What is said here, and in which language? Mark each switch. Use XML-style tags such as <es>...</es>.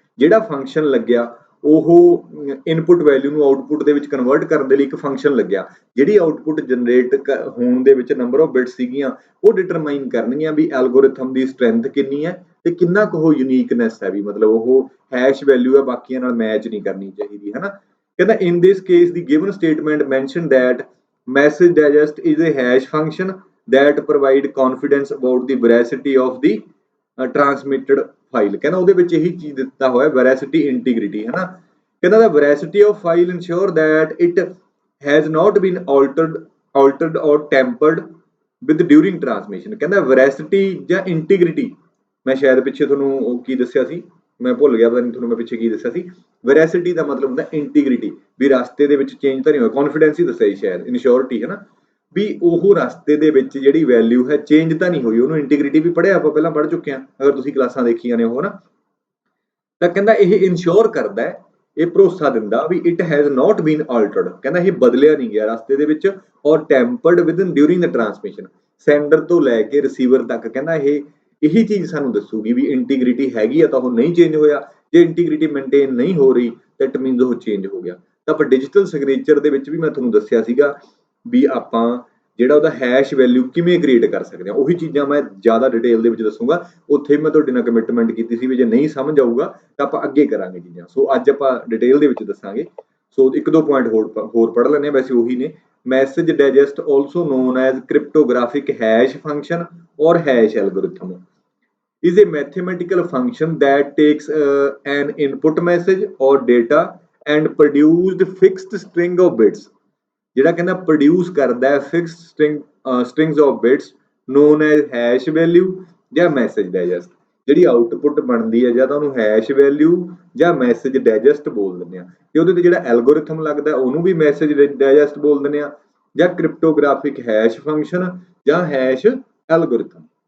<pa>ਜਿਹੜਾ ਫੰਕਸ਼ਨ ਲੱਗਿਆ ਉਹ ਇਨਪੁੱਟ ਵੈਲਿਊ ਨੂੰ ਆਊਟਪੁੱਟ ਦੇ ਵਿੱਚ ਕਨਵਰਟ ਕਰਨ ਦੇ ਲਈ ਇੱਕ ਫੰਕਸ਼ਨ ਲੱਗਿਆ, ਜਿਹੜੀ ਆਊਟਪੁੱਟ ਜਨਰੇਟ ਹੋਣ ਦੇ ਵਿੱਚ</pa> <en>number of bits</en> <pa>ਸੀਗੀਆਂ ਉਹ ਡਿਟਰਮਾਈਨ ਕਰਨਗੀਆਂ ਵੀ ਐਲਗੋਰਿਥਮ ਦੀ ਸਟਰੈਂਥ ਕਿੰਨੀ ਹੈ ਤੇ ਕਿੰਨਾ ਕੁ ਉਹ ਯੂਨੀਕਨੈਸ ਹੈ, ਵੀ ਮਤਲਬ ਉਹ ਹੈਸ਼ ਵੈਲਿਊ ਹੈ ਬਾਕੀਆਂ ਨਾਲ ਮੈਚ ਨਹੀਂ ਕਰਨੀ ਚਾਹੀਦੀ, ਹੈ ਨਾ। ਕਹਿੰਦਾ</pa> <en>In this case the given statement mention that message digest is a hash function that provide confidence about the veracity of the transmitted file।</en> <pa>ਕਹਿੰਦਾ ਉਹਦੇ ਵਿੱਚ ਇਹੀ ਚੀਜ਼ ਦਿੱਤਾ ਹੋਇਆ veracity integrity, ਹੈ ਨਾ। ਕਹਿੰਦਾ</pa> <en>the veracity of file ensure that it has not been altered or tampered with during transmission।</en> <pa>ਕਹਿੰਦਾ veracity ਜਾਂ integrity, ਮੈਂ ਸ਼ਾਇਦ ਪਿੱਛੇ ਤੁਹਾਨੂੰ ਉਹ ਕੀ ਦੱਸਿਆ ਸੀ, ਮੈਂ ਭੁੱਲ ਗਿਆ, ਪਤਾ ਨਹੀਂ ਤੁਹਾਨੂੰ ਮੈਂ ਪਿੱਛੇ ਕੀ ਦੱਸਿਆ ਸੀ। veracity ਦਾ ਮਤਲਬ ਹੁੰਦਾ ਇੰਟੀਗ੍ਰਿਟੀ, ਵੀ ਰਸਤੇ ਦੇ ਵਿੱਚ ਚੇਂਜ ਤਾਂ ਨਹੀਂ ਹੋਇਆ। ਕੌਨਫੀਡੈਂਸ ਹੀ ਦੱਸਿਆ ਸੀ ਸ਼ਾਇਦ, ਇਨਸ਼ੋਰਟੀ, ਹੈ ਨਾ, ਵੀ ਉਹ ਰਸਤੇ ਦੇ ਵਿੱਚ ਜਿਹੜੀ ਵੈਲਿਊ ਹੈ ਚੇਂਜ ਤਾਂ ਨਹੀਂ ਹੋਈ। ਉਹਨੂੰ ਇੰਟੀਗ੍ਰਿਟੀ ਵੀ ਪੜ੍ਹਿਆ, ਆਪਾਂ ਪਹਿਲਾਂ ਪੜ੍ਹ ਚੁੱਕੇ ਹਾਂ ਅਗਰ ਤੁਸੀਂ ਕਲਾਸਾਂ ਦੇਖੀਆਂ ਨੇ ਉਹ, ਨਾ। ਤਾਂ ਕਹਿੰਦਾ ਇਹ ਇਨਸ਼ੋਰ ਕਰਦਾ ਹੈ, ਇਹ ਭਰੋਸਾ ਦਿੰਦਾ ਵੀ</pa> <en>It has not been altered.</en> <pa>ਕਹਿੰਦਾ ਇਹ ਬਦਲਿਆ ਨਹੀਂ ਗਿਆ ਰਸਤੇ ਦੇ ਵਿੱਚ,</pa> <en>or tampered within during the transmission,</en> <pa>ਸੈਂਡਰ ਤੋਂ ਲੈ ਕੇ ਰਿਸੀਵਰ ਤੱਕ। ਕਹਿੰਦਾ ਇਹੀ ਚੀਜ਼ ਸਾਨੂੰ ਦੱਸੂਗੀ ਵੀ ਇੰਟੀਗ੍ਰਿਟੀ ਹੈਗੀ ਆ ਤਾਂ ਉਹ ਨਹੀਂ ਚੇਂਜ ਹੋਇਆ, ਜੇ ਇੰਟੀਗ੍ਰਿਟੀ ਮੇਨਟੇਨ ਨਹੀਂ ਹੋ ਰਹੀ ਤਾਂ</pa> <en>it means</en> <pa>ਉਹ ਚੇਂਜ ਹੋ ਗਿਆ। ਤਾਂ ਆਪਾਂ ਡਿਜੀਟਲ ਸਿਗਨੇਚਰ ਦੇ ਵਿੱਚ ਵੀ ਮੈਂ ਤੁਹਾਨੂੰ ਦੱਸਿਆ ਸੀਗਾ ਵੀ ਆਪਾਂ ਜਿਹੜਾ ਉਹਦਾ ਹੈਸ਼ ਵੈਲਿਊ ਕਿਵੇਂ ਕ੍ਰੀਏਟ ਕਰ ਸਕਦੇ ਹਾਂ, ਉਹੀ ਚੀਜ਼ਾਂ ਮੈਂ ਜ਼ਿਆਦਾ ਡਿਟੇਲ ਦੇ ਵਿੱਚ ਦੱਸੂਗਾ। ਉੱਥੇ ਮੈਂ ਤੁਹਾਡੇ ਨਾਲ ਕਮਿਟਮੈਂਟ ਕੀਤੀ ਸੀ ਵੀ ਜੇ ਨਹੀਂ ਸਮਝ ਆਊਗਾ ਤਾਂ ਆਪਾਂ ਅੱਗੇ ਕਰਾਂਗੇ ਚੀਜ਼ਾਂ। ਸੋ ਅੱਜ ਆਪਾਂ ਡਿਟੇਲ ਦੇ ਵਿੱਚ ਦੱਸਾਂਗੇ। ਸੋ ਇੱਕ ਦੋ ਪੁਆਇੰਟ ਹੋਰ ਪੜ੍ਹ ਲੈਂਦੇ ਹਾਂ, ਵੈਸੇ ਉਹੀ ਨੇ।</pa> <en>Message digest also known as cryptographic hash function or hash algorithm is a mathematical function that takes an input message or data and produced fixed string of bits।</en> <pa>ਜਿਹੜਾ ਕਹਿੰਦਾ ਪ੍ਰੋਡਿਊਸ ਕਰਦਾ ਹੈ</pa> <en>fixed strings of bits known as</en> <pa>hash value ਜਾਂ message digest. ਜਿਹੜੀ output ਬਣਦੀ ਹੈ ਜਾਂ ਤਾਂ ਉਹਨੂੰ ਹੈਸ਼ ਵੈਲਿਊ ਜਾਂ ਮੈਸੇਜ ਡਾਈਜੈਸਟ ਬੋਲ ਦਿੰਦੇ ਆ, ਤੇ ਉਹਦੇ ਤੇ ਜਿਹੜਾ ਐਲਗੋਰਿਥਮ ਲੱਗਦਾ ਉਹਨੂੰ ਵੀ ਮੈਸੇਜ ਡਾਈਜੈਸਟ ਬੋਲ ਦਿੰਦੇ ਆ, ਜਾਂ ਕ੍ਰਿਪਟੋਗ੍ਰਾਫਿਕ ਹੈਸ਼ ਫੰਕਸ਼ਨ ਜਾਂ ਹੈਸ਼ ਐਲਗੋਰਿਥਮ।</pa>